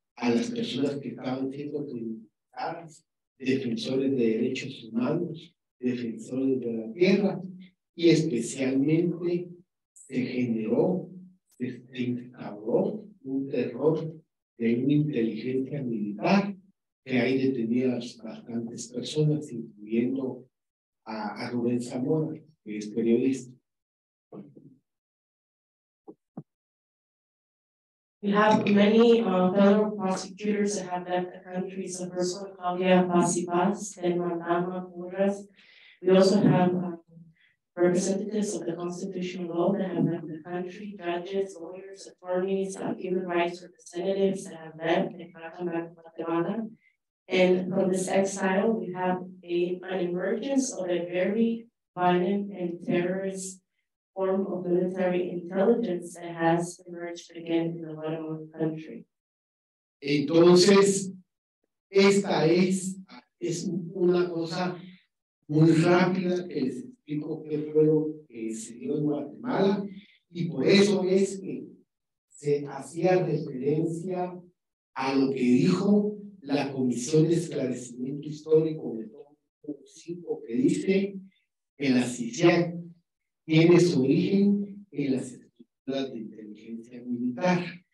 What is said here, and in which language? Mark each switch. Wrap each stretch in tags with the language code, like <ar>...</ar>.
<es>a las personas que estaban siendo criminalizadas, defensores de derechos humanos, defensores de la tierra, y especialmente se instauró un terror de una inteligencia militar que hay detenidas bastantes personas, incluyendo a Rubén Zamora, que es periodista.</es> <en>We have many federal prosecutors that have left the country. So first one, Claudia Paz, then Madama Porras. We also have representatives of the constitutional law that have left the country, judges, lawyers, attorneys, human rights representatives that have left and come back to Guatemala. And from this exile, we have an emergence of a very violent and terrorist form of military intelligence that has emerged again in the Guatemalan country.</en> <es>Entonces, esta es una cosa muy rápida que les explico qué fue lo que se dio en Guatemala, y por eso es que se hacía referencia a lo que dijo la Comisión de Esclarecimiento Histórico de 2005, que dice que la CICIAC tiene su origen en las estructuras de inteligencia militar.</es>